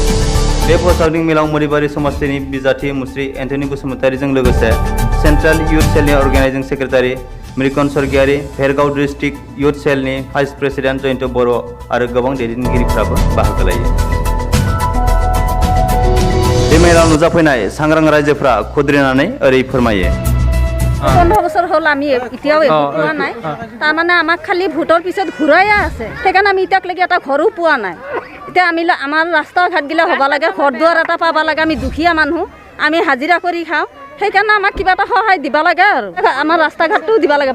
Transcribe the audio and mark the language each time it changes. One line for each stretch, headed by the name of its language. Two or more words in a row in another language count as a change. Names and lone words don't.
Bodo: बे फोसावदिं मेलाव मोदैबारि समस्तिनि बिजाथि मुस्रि एन्टनी बसुमतारीजों लोगोसे सेन्ट्रेल इयुथ सेलनि अर्गेनाइजिं सेक्रेटारि मृकन स्वर्गियारी, भेरगाव डिस्ट्रिक्ट इयुथ सेलनि भाइस प्रेसिडेन्ट जयन्त बर' आरो गोबां दैदेनगिरिफ्राबो बाहागो लायो। बे मेलाव नुजाफैनाय सांग्रां रायजोफ्रा खुद्रिनानै ओरै फोरमायो।
Assamese: 15 বছর হল আমি এতিয়াও একো পোৱা নাই। তাৰমানে আমাক খালি ভোটৰ পিছত ঘূৰাইয়া আছে, সেইকাৰণে আমি এতিয়ালৈকে এটা ঘৰো পোৱা নাই। এতিয়া আমি আমাৰ ৰাস্তা ঘাটগিলা হ'ব লাগে, ঘৰ দুৱাৰ এটা পাব লাগে। আমি দুখীয়া মানুহ, আমি হাজিৰা কৰি খাওঁ, সেইকাৰণে আমাক কিবা এটা সহায় দিব লাগে আৰু আমাৰ ৰাস্তা ঘাটটো দিব লাগে।